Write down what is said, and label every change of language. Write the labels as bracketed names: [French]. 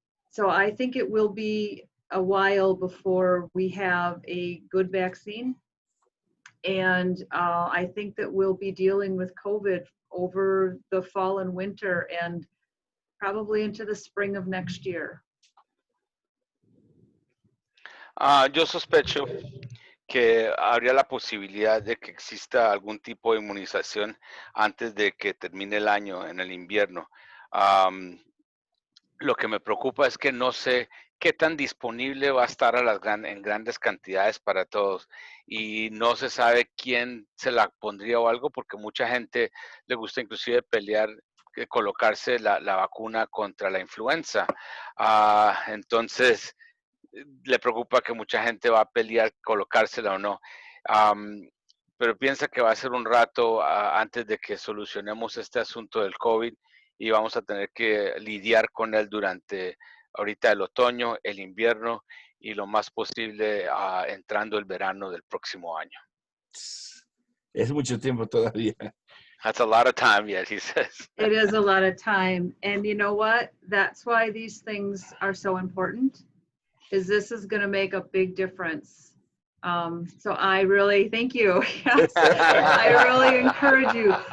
[English] So I think it will be a while before we have a good vaccine. And I think that we'll be dealing with COVID over the fall and winter and probably into the spring of next year. [Spanish] Yo sospecho que habría la posibilidad de que exista algún tipo de inmunización antes de que termine el año, en el invierno. Lo que me preocupa es que no sé qué tan disponible va a estar en grandes cantidades para todos, y no se sabe quién se la pondría o algo, porque mucha gente le gusta inclusive pelear, colocarse la vacuna contra la influenza. Entonces, le preocupa que mucha gente va a pelear colocársela o no. Pero piensa que va a ser un rato antes de que solucionemos este asunto del COVID, y vamos a tener que lidiar con él durante ahorita el otoño, el invierno y lo más posible entrando el verano del próximo año. Es mucho tiempo todavía. [English] That's a lot of time, yet, he says. It is a lot of time. And you know what? That's why these things are so important, is this is going to make a big difference. So I really thank you. Yes, I really encourage you.